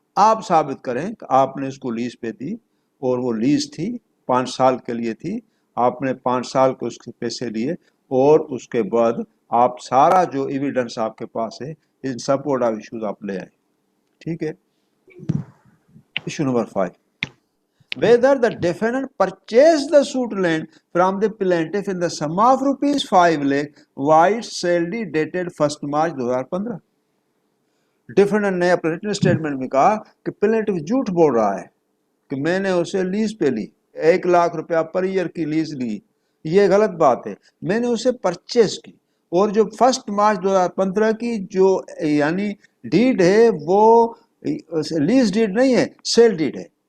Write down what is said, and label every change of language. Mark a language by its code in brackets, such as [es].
[ur] آپ ثابت کریں کہ آپ نے اس کو لیز پہ دی, اور وہ لیز تھی 5 سال کے لیے تھی, آپ نے 5 سال کے اس کے پیسے لیے, اور اس کے بعد آپ سارا جو ایویڈنس آپ کے پاس ہے [en] in support of issues [ur] آپ لے آئے. ٹھیک ہے. Issue number 5. [en] Whether the defendant purchased the suit land from the plaintiff in the sum of rupees 5 lakh while sale deed dated 1st March 2015. [ur] Defendant نے اپنے ریٹن اسٹیٹمنٹ میں کہا کہ پلینٹف جھوٹ بول رہا ہے کہ میں نے اسے لیز پہ لی, 1 لاکھ روپیہ پر ایئر کی لیز لی. یہ غلط بات ہے. میں نے اسے پرچیز کی, اور جو 1 مارچ 2015 کی جو یعنی ڈیڈ ہے وہ لیز ڈیڈ نہیں ہے, سیل ڈیڈ ہے.